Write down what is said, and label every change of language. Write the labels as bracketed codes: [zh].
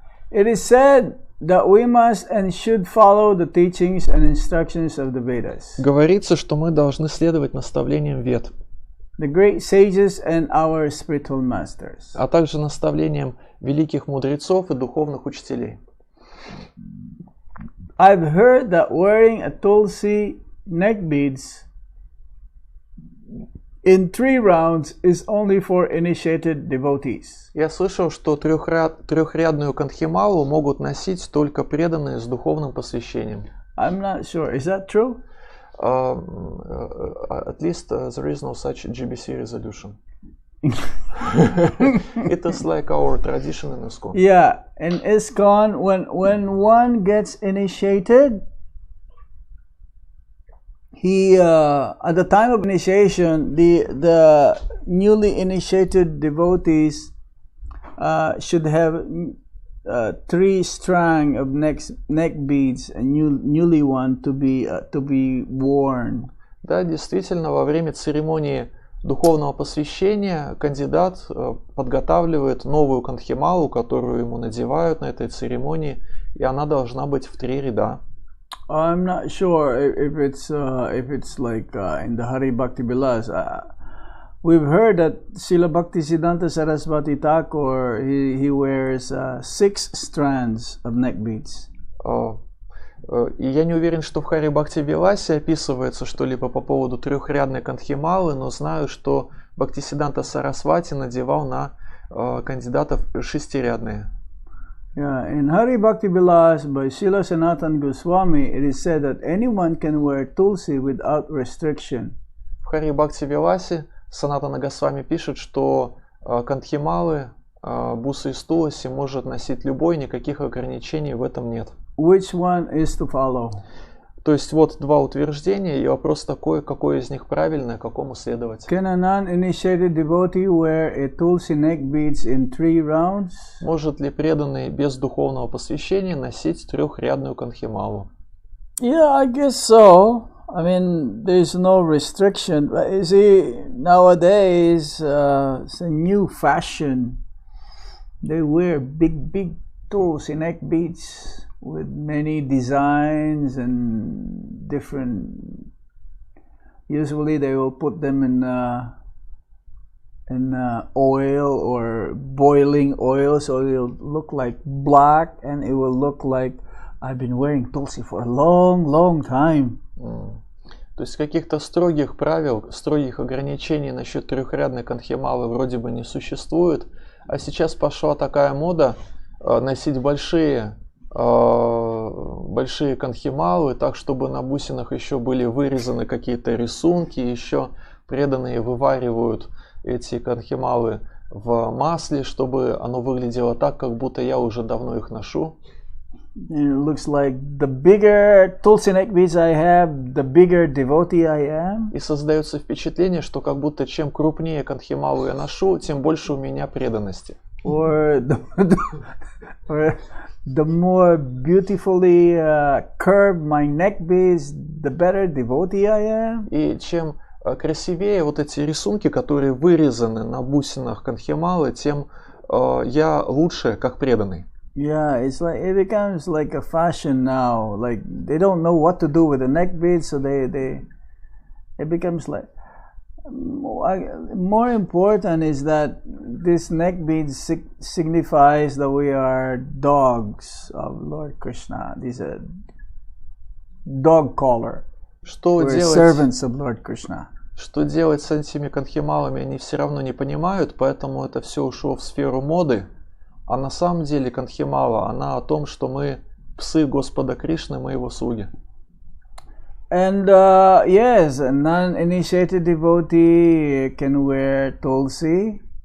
[en] It is said that we must and should follow the teachings and instructions of the Vedas. [ru] Говорится, что мы должны следовать наставлениям Вед, [en] the great sages and our spiritual masters. [ru] А также наставлениям великих мудрецов и духовных учителей. [en] I've heard that wearing a tulsi neck beads in 3 rounds is only for initiated devotees. [ru] Я слышал, что трехрядную кантхималу могут носить только преданные с духовным посвящением. [en] I'm not sure. Is that true? At least there is no such GBC resolution. It is like our tradition in ISKCON. Yeah, in ISKCON, when one gets initiated, he at the time of initiation, the newly initiated devotees should have 3 strands of neck beads, a newly one to be worn. [ru] Да, действительно, во время церемонии духовного посвящения кандидат подготавливает новую кантхималу, которую ему надевают на этой церемонии, и она должна быть в 3 ряда. [en] I'm not sure if it's like in the Hari Bhakti Vilas. We've heard that Srila Bhaktisiddhanta Saraswati Thakur he wears 6 strands of neck beads. [ru] И я не уверен, что в Хари Бхакти Виласе описывается что-либо по поводу трехрядной кандхималы, но знаю, что Бхактисиддханта Сарасвати надевал на кандидатов шестирядные. [en] Yeah, in Hari Bhakti Vilas by Srila Sanatana Goswami, it is said that anyone can wear tulsi without restriction. [ru] В Хари Бхакти Виласе Санатана Госвами пишет, что кандхималы, бусы из туласи может носить любой, никаких ограничений в этом нет. [en] Which one is to follow? [ru] То есть вот два утверждения, и вопрос такой, какое из них правильное, какому следовать. [en] Can a non-initiated devotee wear a tulsi neck beads in 3 rounds? [ru] Может ли преданный без духовного посвящения носить трехрядную кандхималу? [en] Yeah, I guess so. I mean, there's no restriction. But you see, nowadays, it's a new fashion. They wear big tulsi neck beads with many designs and different. Usually, they will put them in oil or boiling oil, so it'll look like black, and it will look like I've been wearing tulsi for a long time. [ru] То есть каких-то строгих правил, строгих ограничений насчет трехрядной кандхималы вроде бы не существует, а сейчас пошла такая мода носить большие кандхималы, так чтобы на бусинах еще были вырезаны какие-то рисунки, еще преданные вываривают эти кандхималы в масле, чтобы оно выглядело так, как будто я уже давно их ношу. [en] And it looks like the bigger tulsi neck beads I have, the bigger devotee I am. [ru] И создается впечатление, что как будто чем крупнее кандхималу я ношу, тем больше у меня преданности. [en] Or the more beautifully curved my neck beads, the better devotee I am. [ru] И чем красивее вот эти рисунки, которые вырезаны на бусинах кандхималы, тем я лучше как преданный. [en] Yeah, it's like it becomes like a fashion now. Like they don't know what to do with the neck beads, so it becomes like more important is that this neck beads signifies that we are dogs of Lord Krishna. These are dog collar. We're servants of Lord Krishna. [ru] Что делать с этими кандхималами, они все равно не понимают, поэтому это все ушло в сферу моды. А на самом деле кандхимала, она о том, что мы псы Господа Кришны, мы его слуги. [en] And yes, a non-initiated devotee can wear tulsi.